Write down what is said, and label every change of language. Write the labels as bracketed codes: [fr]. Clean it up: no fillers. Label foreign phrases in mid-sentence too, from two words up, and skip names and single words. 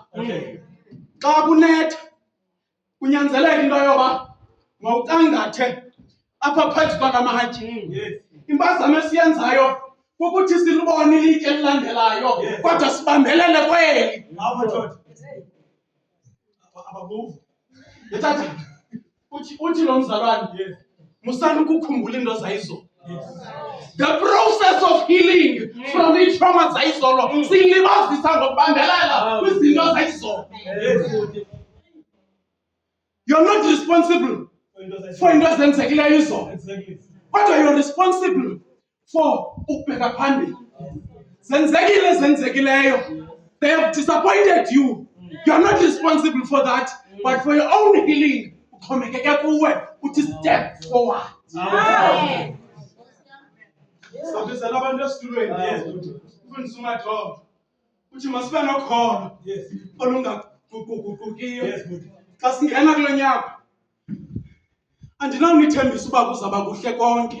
[xh] Xa kunetha kunyanzeleka into yoba mawucangathe apha phezu kwalamatye. Impazamo esiyenzayo kukuthi silibone ilitye elilandelayo kodwa sibambelele kweli. Tata, uthi lo mzalwane musani ukukhumbula into zayizolo. [en] The process of healing from each trauma [xh] zayizolo siyilibazisa ngokubambelela kwizinto zayizolo. [en] You're not responsible for [xh] into ezenzekileyo izolo, kodwa [en] you're responsible for [xh] ukubheka phambili. Zenzekileyo. [en] They have disappointed you. You're not responsible for that, but for your own healing, [xh] uxhomekeke kuwe uthi [en] step forward. [xh] Sabizela abantu esitulweni. Ufundisa uMajola uthi masibe nokholo olungaguquguqukiyo. Xa singena kulo nyaka andinawunithembisa uba kuzawuba kuhle konke.